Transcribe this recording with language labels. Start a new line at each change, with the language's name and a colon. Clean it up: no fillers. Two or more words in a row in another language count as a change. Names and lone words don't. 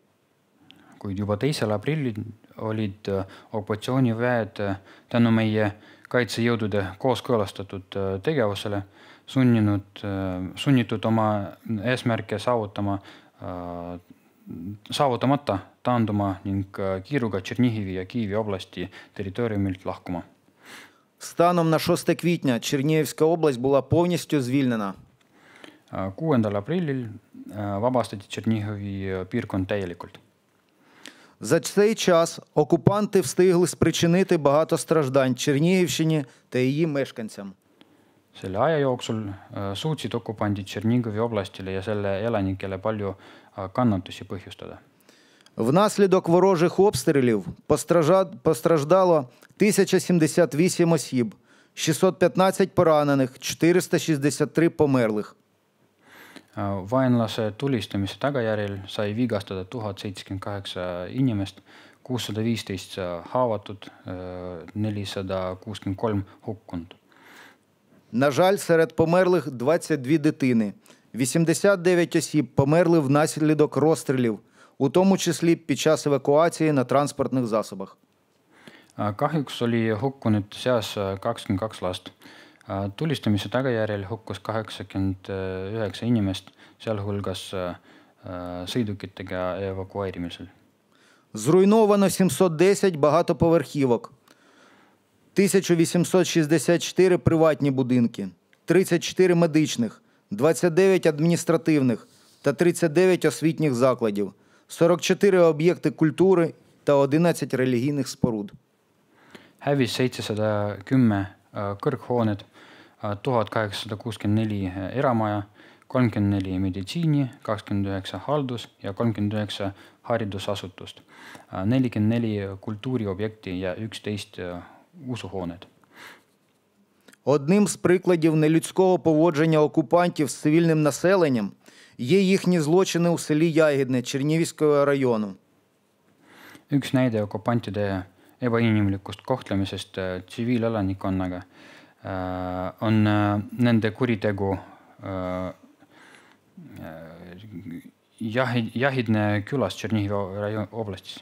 Estonian: Kuid juba 2. aprillil olid okupatsiooniväed tänu meie kaitsejõudude kooskõlastatud tegevusele sunnitud oma eesmärke saavutamata taanduma ning kiiruga Tšernihivi ja Kiievi oblasti territooriumilt lahkuma.
Ukrainian: Станом на 6 квітня Чернігівська область була повністю звільнена.
Estonian: 6. aprillil vabastati Tšernihivi piirkond täielikult.
Ukrainian: За цей час окупанти встигли спричинити багато страждань Чернігівщині та її мешканцям.
Estonian: Selle aja jooksul suutsid okupandid Tšernihivi oblastile ja selle elanikele palju kannatusi põhjustada.
Ukrainian: Внаслідок ворожих обстрілів постраждало 1078 осіб, 615 поранених, 463 померлих.
Estonian: Vaenlase tulistamise tagajärjel sai vigastada 1078 inimest, 615 haavatud, 463 hukkunud.
Ukrainian: На жаль, серед померлих 22 дитини. 89 осіб померли внаслідок розстрілів, у тому числі під час евакуації на транспортних засобах.
Estonian: Kahjuks oli hukkunud seas 22 last. Tulistamise tagajärjel hukkus 89 inimest, sealhulgas sõidukitega evakueerimisel.
Ukrainian: Зруйновано 710 багатоповерхівок, 1864 приватні будинки, 34 медичних, 29 адміністративних та 39 освітніх закладів, 44 об'єкти культури та 11 релігійних споруд.
Estonian: Hävis 710 kõrghoonet, 1864 eramaja, 34 meditsiini, 29 haldus- ja 39 haridusasutust, 44 kultuuriobjekti ja 11 usuhooned.
Ukrainian: Одним з прикладів нелюдського поводження окупантів з цивільним населенням є їхні злочини у селі Ягідне Чернігівського району.
Estonian: Üks näide okupantide ebainimlikust kohtlemisest tsiviilelanikonnaga on nende kuritegu Ягідне külas Tšernihivi oblastis.